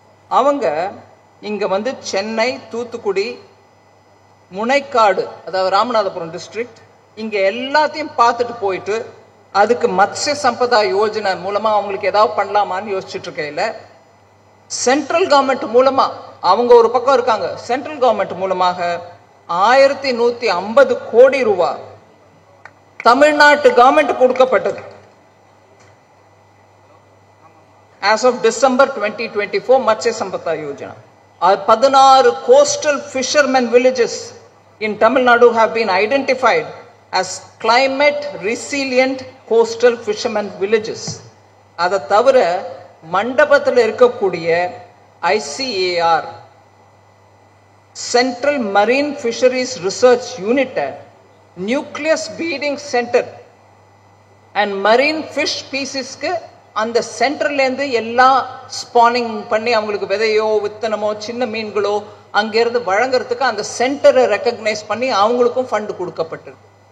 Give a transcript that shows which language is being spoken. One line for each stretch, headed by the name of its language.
Tamil: அவங்க இங்க வந்து சென்னை, தூத்துக்குடி, முனைக்காடு, அதாவது ராமநாதபுரம் டிஸ்ட்ரிக்ட், இங்க எல்லாத்தையும் பார்த்துட்டு போயிட்டு அதுக்கு மத்ஸ்ய சம்பதா யோஜனை மூலமா அவங்களுக்கு ஏதாவது பண்ணலாமான்னு யோசிச்சுட்டு இருக்கையில சென்ட்ரல் கவர்மெண்ட் மூலமா, அவங்க ஒரு பக்கம் இருக்காங்க, சென்ட்ரல் கவர்மெண்ட் மூலமாக 1150 கோடி ரூபாய் தமிழ்நாட்டு கவர்மெண்ட் கொடுக்கப்பட்டது.
English: as of December 2024 Matsya Sampada Yojana. 16 coastal fishermen villages in Tamil Nadu have been identified as climate resilient coastal fishermen villages.
Tamil: அதை தவிர மண்டபத்தில் இருக்கக்கூடிய ICAR Central Marine Fisheries Research Unit, Nucleus Breeding Center
English: and marine fish species-
Tamil: க்கு அந்த சென்டர்லேருந்து எல்லாம் spawning பண்ணி அவங்களுக்கு விதையோ வித்தனமோ சின்ன மீன்களோ அங்கிருந்து வழங்குறதுக்கு அந்த சென்டரை ரெக்கக்னைஸ் பண்ணி அவங்களுக்கும் ஃபண்ட் கொடுக்கப்பட்டிருக்கு.